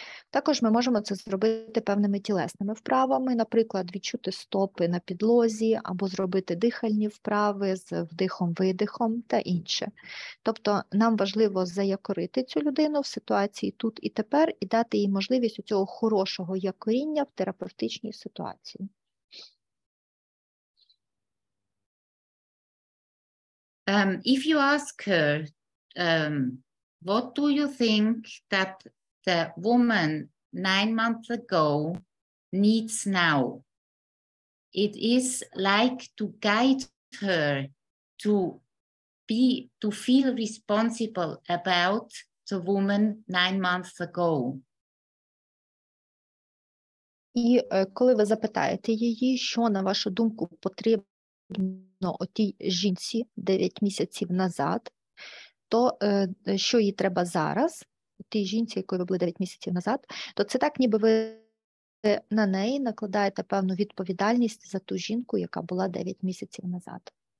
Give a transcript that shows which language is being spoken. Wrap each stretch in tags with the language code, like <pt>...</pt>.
<uk>Також ми можемо це зробити певними тілесними вправами, наприклад, відчути стопи на підлозі або зробити дихальні вправи з вдихом-видихом та інше. Тобто нам важливо заякорити цю людину в ситуації тут і тепер і дати їй можливість у цього хорошого якоріння в терапевтичній ситуації.</uk> <en>If you ask her, what do you think that the woman 9 months ago needs now? It is like to guide her to feel responsible about the woman 9 months ago.</en> <uk>І коли ви запитаєте її, що, на вашу думку, потрібно отій жінці 9 місяців назад, то що їй треба зараз, тій жінці, якою ви були 9 місяців назад, то це так, ніби ви на неї накладаєте певну відповідальність за ту жінку, яка була 9 місяців назад.</uk>